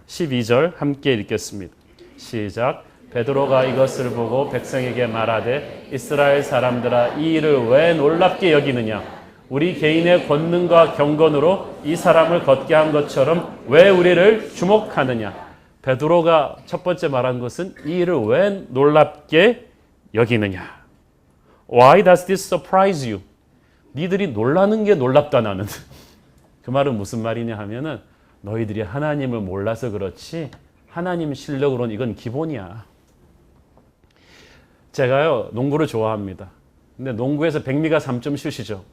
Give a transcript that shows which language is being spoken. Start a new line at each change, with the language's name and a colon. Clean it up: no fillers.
Korean: 12절 함께 읽겠습니다. 시작. 베드로가 이것을 보고 백성에게 말하되 이스라엘 사람들아 이 일을 왜 놀랍게 여기느냐? 우리 개인의 권능과 경건으로 이 사람을 걷게 한 것처럼 왜 우리를 주목하느냐? 베드로가 첫 번째 말한 것은 이 일을 왜 놀랍게 여기느냐?
English: Why does this surprise you?
Korean: 니들이 놀라는 게 놀랍다 나는. 그 말은 무슨 말이냐 하면은 너희들이 하나님을 몰라서 그렇지 하나님 실력으로는 이건 기본이야. 제가요 농구를 좋아합니다. 근데 농구에서 백미가 3점슛이죠.